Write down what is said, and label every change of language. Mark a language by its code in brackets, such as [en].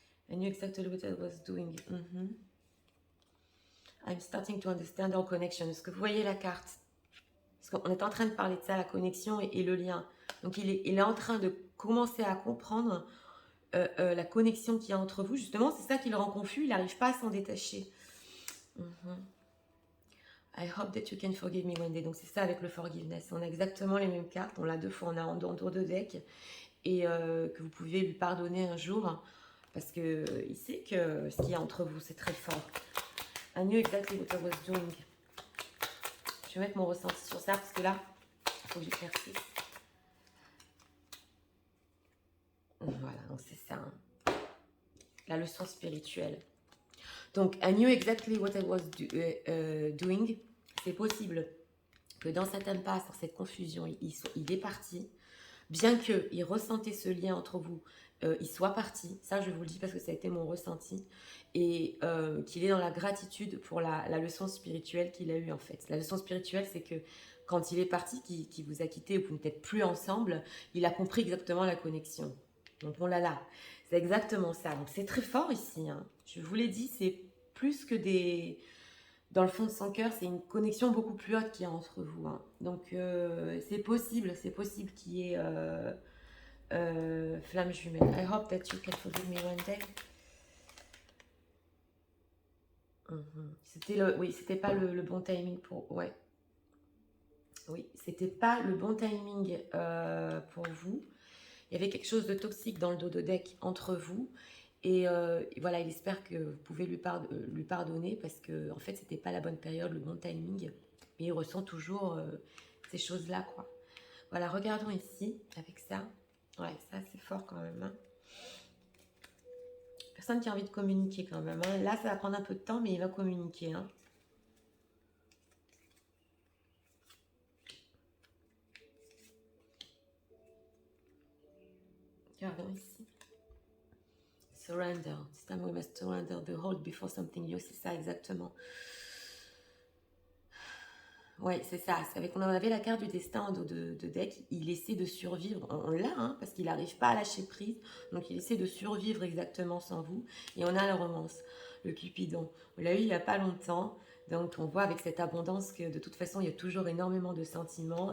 [en] I knew exactly what I was doing. I'm starting to understand our connection. [fr] Est-ce que vous voyez la carte? Parce qu'on est en train de parler de ça, la connexion et le lien. Donc, il est en train de commencer à comprendre la connexion qu'il y a entre vous. Justement, c'est ça qui le rend confus. Il n'arrive pas à s'en détacher. [en] I hope that you can forgive me one day. [fr] Donc, c'est ça avec le forgiveness. On a exactement les mêmes cartes. On l'a deux fois. On a en dos de deck. Et que vous pouvez lui pardonner un jour. Parce qu'il sait que ce qu'il y a entre vous, c'est très fort. [en] I knew exactly what I was doing. [fr] Je vais mettre mon ressenti sur ça parce que là, il faut que j'éclaircisse. Voilà, donc c'est ça. Hein. La leçon spirituelle. [en] Donc, I knew exactly what I was doing. [fr] C'est possible que dans cette impasse, dans cette confusion, il est parti. Bien qu'il ressentait ce lien entre vous, il soit parti. Ça, je vous le dis parce que ça a été mon ressenti. Et qu'il est dans la gratitude pour la leçon spirituelle qu'il a eue en fait. La leçon spirituelle, c'est que quand il est parti, qu'il vous a quitté ou que vous n'êtes plus ensemble, il a compris exactement la connexion. Donc on l'a là. C'est exactement ça. Donc c'est très fort ici. Hein. Je vous l'ai dit, c'est plus que des... Dans le fond de son cœur, c'est une connexion beaucoup plus haute qu'il y a entre vous. Hein. Donc c'est possible qu'il y ait flamme jumelle. [en] I hope that you can forgive me one day. [fr] C'était pas le bon timing pour... Ouais. Oui, c'était pas le bon timing pour vous. Il y avait quelque chose de toxique dans le dos de deck entre vous. Et voilà, il espère que vous pouvez lui pardonner parce que en fait, c'était pas la bonne période, le bon timing. Mais il ressent toujours ces choses-là, quoi. Voilà, regardons ici avec ça. Ouais, ça c'est fort quand même. Hein. Personne qui a envie de communiquer quand même. Hein. Là, ça va prendre un peu de temps, mais il va communiquer. Hein. Regardons ici. Surrender. [en] This time we must surrender the hold before something new. [fr] C'est ça exactement. Ouais, c'est ça. C'est avec on avait la carte du destin en dos de deck. Il essaie de survivre. On l'a, hein, parce qu'il n'arrive pas à lâcher prise. Donc, il essaie de survivre exactement sans vous. Et on a la romance, le Cupidon. On l'a eu il n'y a pas longtemps. Donc, on voit avec cette abondance que de toute façon, il y a toujours énormément de sentiments.